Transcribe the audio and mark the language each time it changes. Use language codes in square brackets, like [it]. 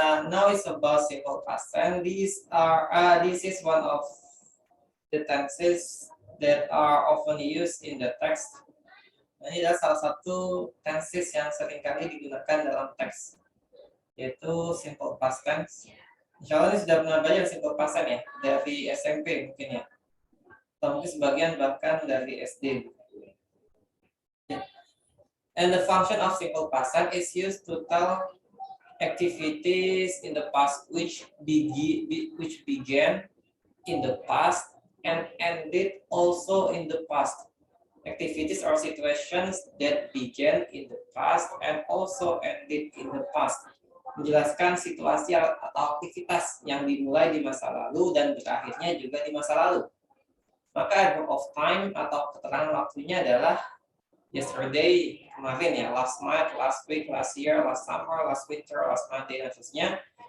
[en] Now it's about simple past tense. This is one of the tenses that are often used in the text. [id] Ini adalah salah satu tenses yang seringkali digunakan dalam teks, yaitu simple past tense. Insya Allah ini sudah pernah belajar simple past tense ya, dari SMP mungkin ya, atau mungkin sebagian bahkan dari SD. [en] And the function of simple past tense is used to tell activities in the past which began in the past and ended also in the past. Activities or situations that began in the past and also ended in the past. [id] Menjelaskan situasi atau aktivitas yang dimulai di masa lalu dan berakhirnya juga di masa lalu. Maka adverb of time atau keterangan waktunya adalah yesterday, kemarin ya, last month, last week, last year, last summer, last winter, last Monday, dan seterusnya.